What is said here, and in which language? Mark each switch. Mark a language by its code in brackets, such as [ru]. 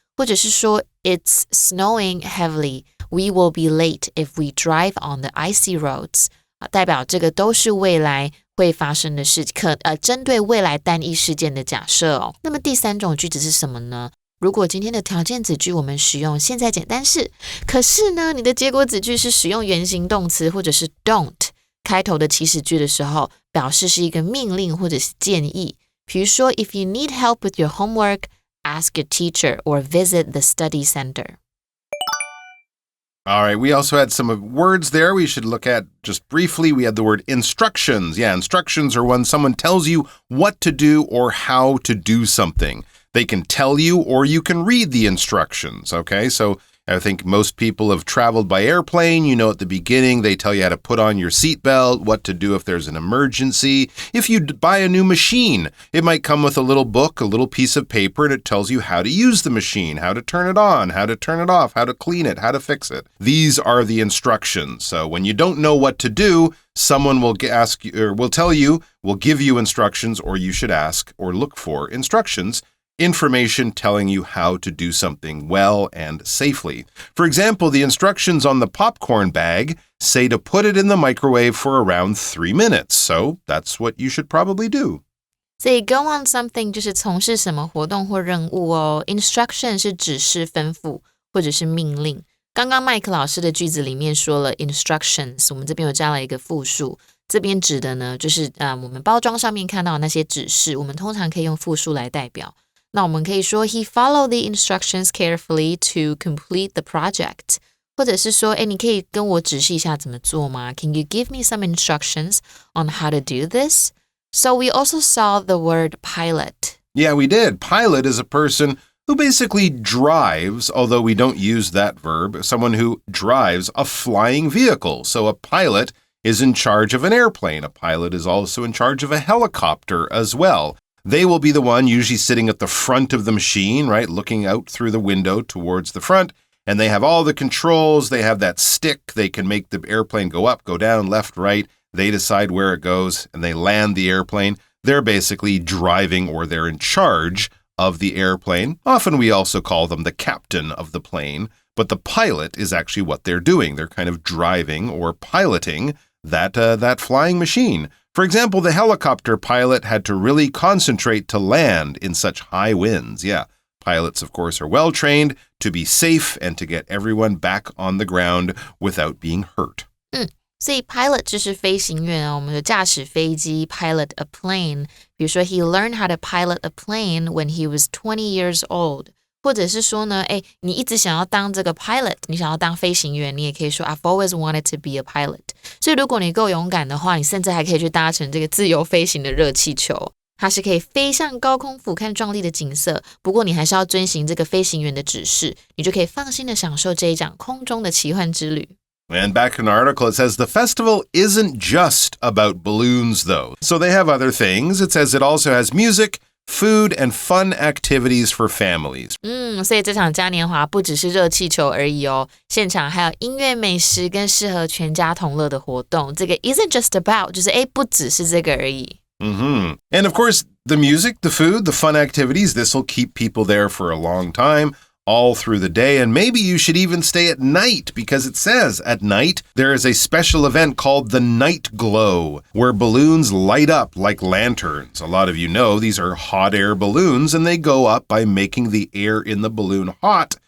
[zh] 或者是说 [en] it's snowing heavily, we will be late if we drive on the icy roads。 [zh] 代表这个都是未来会发生的事，针对未来单一事件的假设哦。那么第3种句子是什么呢？如果今天的条件子句我们使用现在简单式，可是呢你的结果子句是使用原形动词或者是 don't开头的祈使句的时候，表示是一个命令或者是建议。比如说 [en] if you need help with your homework, ask your teacher or visit the study center。 All right, we also had some words there we should look at just briefly. We had the word instructions. Yeah, instructions are when someone tells you what to do or how to do something. They can tell you or you can read the instructions, okay? So I think most people have traveled by airplane. You know, at the beginning, they tell you how to put on your seatbelt, what to do if there's an emergency. If you buy a new machine, it might come with a little book, a little piece of paper, and it tells you how to use the machine, how to turn it on, how to turn it off, how to clean it, how to fix it. These are the instructions. So when you don't know what to do, someone will ask you, or will tell you, will give you instructions, or you should ask or look for instructions. Information telling you how to do something well and safely. For example, the instructions on the popcorn bag say to put it in the microwave for around 3 minutes. So that's what you should probably do. [zh] 所以 [en] go on something [zh] 就是从事什么活动或任务哦。 Instruction 是指示、吩咐或者是命令。刚刚麦克老师的句子里面说了 instructions， 我们这边有加了一个复数。这边指的呢，就是我们包装上面看到的那些指示，我们通常可以用复数来代表。那我们可以说 [en] He followed the instructions carefully to complete the project， [zh] 或者是说你可以跟我指示一下怎么做吗？ [en] Can you give me some instructions on how to do this? So we also saw the word pilot. Yeah, we did. Pilot is a person who basically drives, although we don't use that verb, someone who drives a flying vehicle. So a pilot is in charge of an airplane. A pilot is also in charge of a helicopter as well. They will be the one usually sitting at the front of the machine, right, looking out through the window towards the front, and they have all the controls. They have that stick. They can make the airplane go up, go down, left, right. They decide where it goes, and they land the airplane. They're basically driving, or they're in charge of the airplane. Often we also call them the captain of the plane, but the pilot is actually what they're doing. They're kind of driving or piloting that flying machine. For example, the helicopter pilot had to really concentrate to land in such high winds. Yeah, pilots, of course, are well trained to be safe and to get everyone back on the ground without being hurt. [zh] 所以 pilot 就是飞行员哦，我们有驾驶飞机 [en] pilot a plane。 [zh] 比如说 [en] he learned how to pilot a plane when he was 20 years old。 [zh] 或者是说呢，你一直想要当这个 pilot， 你想要当飞行员，你也可以说 [en] I've always wanted to be a pilot。 [zh] 所以如果你够勇敢的话，你甚至还可以去搭乘这个自由飞行的热气球，它是可以飞向高空俯瞰壮丽的景色。不过你还是要遵行这个飞行员的指示，你就可以放心的享受这一场空中的奇幻之旅。 [en] And back in the article, it says the festival isn't just about balloons, though. So they have other things. It says it also has music, food, and fun activities for families. [zh] 所以这场嘉年华不只是热气球而已哦，现场还有音乐、美食跟适合全家同乐的活动。这个 [en] isn't just about [zh] 就是不只是这个而已。 [en] And of course, the music, the food, the fun activities, this will keep people there for a long time, all through the day. And maybe you should even stay at night, because it says at night there is a special event called the Night Glow, where balloons light up like lanterns. A lot of you know these are hot air balloons, and they go up by making the air in the balloon hot.